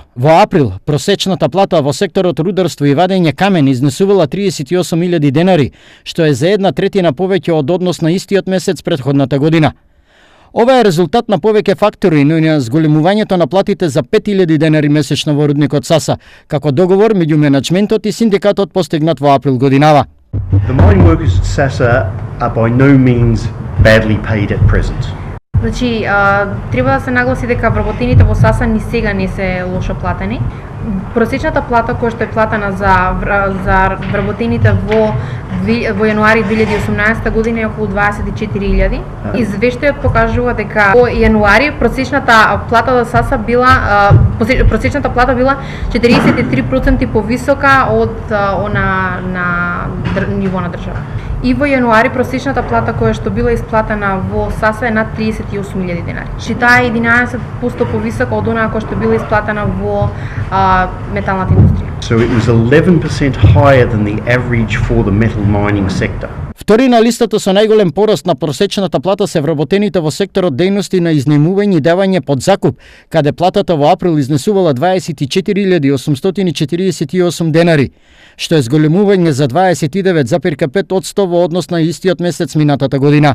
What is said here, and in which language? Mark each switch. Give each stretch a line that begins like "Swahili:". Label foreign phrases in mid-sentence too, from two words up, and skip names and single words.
Macedonian: Во април просечната плата во секторот рударство и вадење камен изнесувала 38.000 денари, што е за 1/3 повеќе од однос на истиот месец претходната година. Ова е резултат на повеќе фактори, но и на зголемувањето на платите за 5.000 денари месечно во рудникот Саса, како договор меѓу менаџментот и синдикатот постигнат во април годинава.
English: The mining workers at Sasa are by no means badly paid at present.
Macedonian: Значи, треба да се нагласи дека вработените во Саса ни сега не се лошо платени. Просечната плата која што е платена за вработените во јануари 2018 година е околу 24.000. Извештајот покажува дека во јануари просечната плата за Саса била 43% повисока од она на ниво на држава. И во јануари просечната плата која што била исплатена во Саса е над 38.000 денари. Чи таа е 11% повисока од онаа која што била исплатена во металната индустрија.
English: So it was 11% higher than the average for the metal mining sector.
Macedonian: Втори на листата со најголем порост на просечната плата се вработените во секторот дејности на изнемување и давање под закуп, каде платата во април изнесувала 24.848 денари, што е зголемување за 29,5% во однос на истиот месец минатата година.